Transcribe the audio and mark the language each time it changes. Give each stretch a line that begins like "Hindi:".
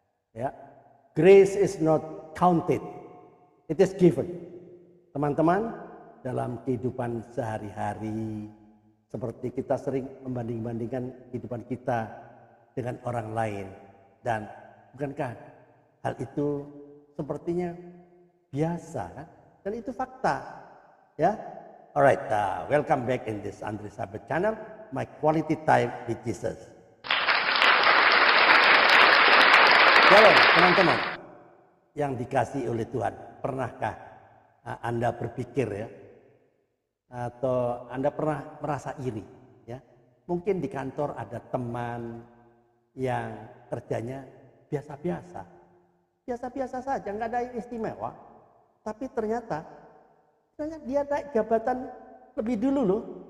English: Ya, grace is not counted, it is given.
Indonesian: Teman-teman, dalam kehidupan sehari-hari, seperti kita sering membanding-bandingkan kehidupan kita dengan orang lain, dan bukankah hal itu sepertinya biasa, kan? Dan itu fakta, ya.
English: Alright, welcome back in this Andre Sabet channel, my quality time with Jesus.
Indonesian: Halo teman-teman yang dikasihi oleh Tuhan, pernahkah Anda berpikir ya, atau Anda pernah merasa iri ya? Mungkin di kantor ada teman yang kerjanya biasa-biasa saja, nggak ada yang istimewa, tapi ternyata dia naik jabatan lebih dulu loh.